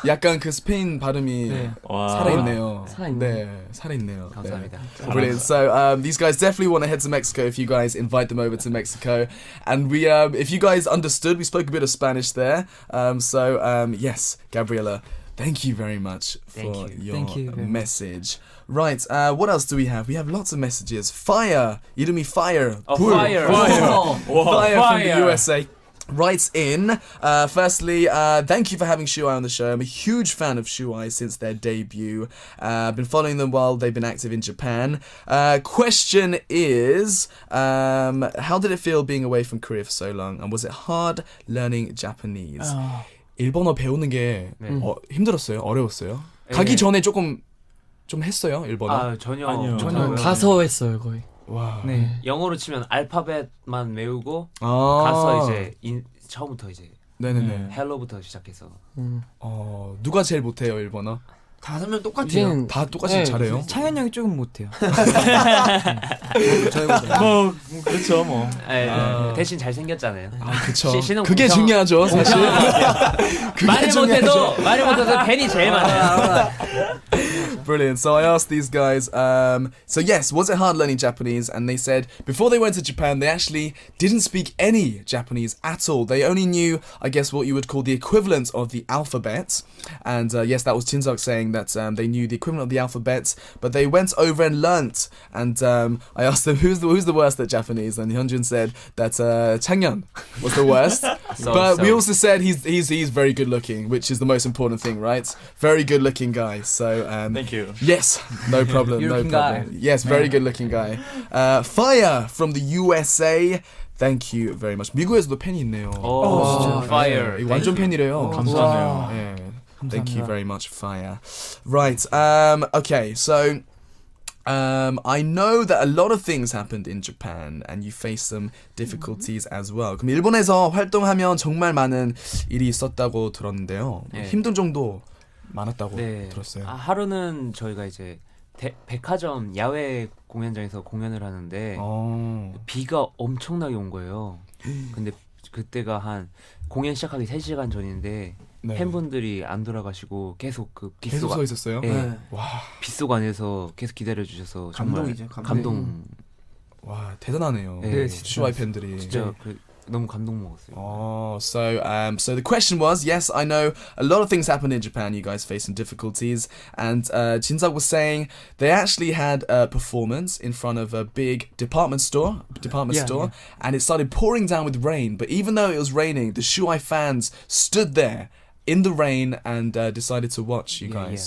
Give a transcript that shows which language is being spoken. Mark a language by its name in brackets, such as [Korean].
[Korean] 약간 그 스페인 발음이 살아있네요. 살아있네요. 네, 살아있네요. 감사합니다. [English] 네. Brilliant. So these guys definitely want to head to Mexico if you guys invite them over to Mexico. And we, if you guys understood, we spoke a bit of Spanish there. Yes, Gabriela, thank you very much for your Thank you very much. message. Right, what else do we have? We have lots of messages. Fire, [Korean] 이름이 [English] Fire. Fire. Fire from the USA. Writes in, firstly, thank you for having Shu-I on the show. I'm a huge fan of Shu-I since their debut. I've been following them while they've been active in Japan. Question is, how did it feel being away from Korea for so long? And was it hard learning Japanese? [Korean] 일본어 배우는 게 힘들었어요? 어려웠어요? 가기 전에 좀 했어요, 일본어? 전혀. 아니요. 가서 했어요 거의. 와. 네. 영어로 치면 알파벳만 외우고 가서 이제 처음부터 이제 네네네. 헬로부터 시작해서. 누가 제일 못해요, 일본어? 5명 똑같아요. 이제는 다 똑같이 잘해요? 창현 형이 조금 못해요. 뭐 그렇죠 뭐. 대신 잘 생겼잖아요. 그쵸. 씨는 그게 공평- 중요하죠, 사실. 그게 말을 중요하죠. 못해도 팬이 제일 많아요. [English] Brilliant. So I asked these guys, so yes, was it hard learning Japanese? And they said before they went to Japan, they actually didn't speak any Japanese at all. They only knew, I guess, what you would call the equivalent of the alphabet. And yes, that was Jinseok saying that they knew the equivalent of the alphabet, but they went over and learnt. And I asked them, who's the worst at Japanese? And Hyunjun said that Changyeon was the worst. But we also said he's very good looking, which is the most important thing, right? Very good looking guy. So Thank you. yes, no problem, no Good-looking problem. guy. Yes, very good looking guy. Fire from the USA. Thank you very much. [Korean] 미국에서도 팬이 있네요. [English] 오, fire. [Korean] 네, 완전 [English] Thank you. [Korean] 팬이래요. 감사하네요. [English] 네, thank you very much, Fire. Right. Okay. So. I know that a lot of things happened in Japan and you faced some difficulties as well. [Korean] 그럼 일본에서 활동하면 정말 많은 일이 있었다고 들었는데요. 네. 힘든 정도 많았다고 네. 들었어요. 하루는 저희가 이제 백화점 야외 공연장에서 공연을 하는데 비가 엄청나게 온 거예요. 근데 그때가 한 공연 시작하기 3시간 전인데 네. 팬분들이 안 돌아가시고 계속 그 계속 서 있었어요? 네. 와, 빗속 안에서 계속 기다려 주셔서 정말 감동이죠, 감동. 와 대단하네요. 네, 슈아이 팬들이. 진짜 너무 감동 먹었어요. [English] Oh, so the question was, yes, I know a lot of things happened in Japan. You guys faced some difficulties, and Jinseok was saying they actually had a performance in front of a big department store, and it started pouring down with rain. But even though it was raining, the Shu-I fans stood there in the rain and decided to watch you guys.